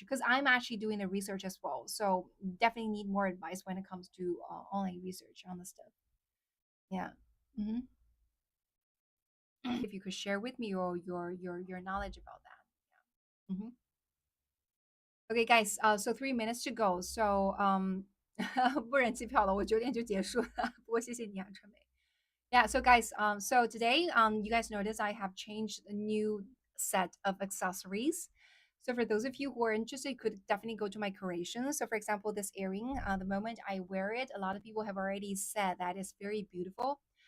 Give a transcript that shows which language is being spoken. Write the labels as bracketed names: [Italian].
[English] Because I'm actually doing the research as well. So definitely need more advice when it comes to online research on the stuff. Yeah. Hmm. If you could share with me your knowledge about that. Hmm. Okay, guys. So 3 minutes to go. [Chinese] So 不忍机票了，我9点就结束了。不过谢谢你啊，春梅。 [English] Yeah, so guys, so today, you guys notice I have changed a new set of accessories. So for those of you who are interested, you could definitely go to my curation. So for example, this earring, the moment I wear it, a lot of people have already said that it's very beautiful.